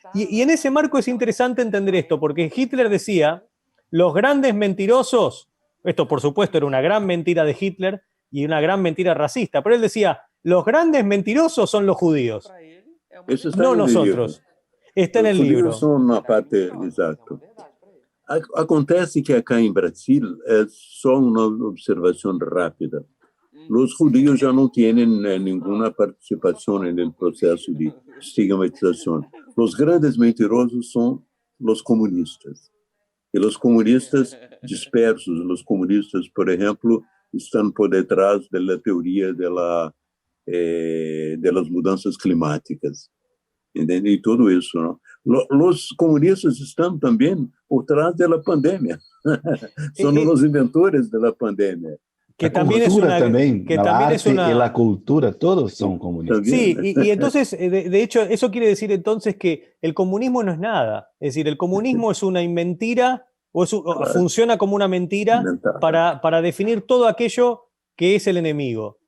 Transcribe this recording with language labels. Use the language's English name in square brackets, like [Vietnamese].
[Spanish] Y en ese marco es interesante entender esto, porque Hitler decía, los grandes mentirosos, esto por supuesto era una gran mentira de Hitler y una gran mentira racista, pero él decía, los grandes mentirosos son los judíos, no nosotros. Está en el libro. [Portuguese] Os judíos são uma parte, exato. Acontece que acá em Brasil é só uma observação rápida. Os judíos já não têm nenhuma participação no processo de estigmatização. Os grandes mentirosos são os comunistas. E os comunistas dispersos, os comunistas, por exemplo, estão por detrás da teoria das mudanças climáticas. Entende? E tudo isso, não? Os comunistas estão também por trás da pandemia. São os inventores da pandemia. [Spanish] Que también es una también, que también es una... y la cultura, todos son comunistas. Sí, y entonces, de hecho, eso quiere decir entonces que el comunismo no es nada. Es decir, el comunismo es una mentira, o funciona como una mentira para definir todo aquello que es el enemigo.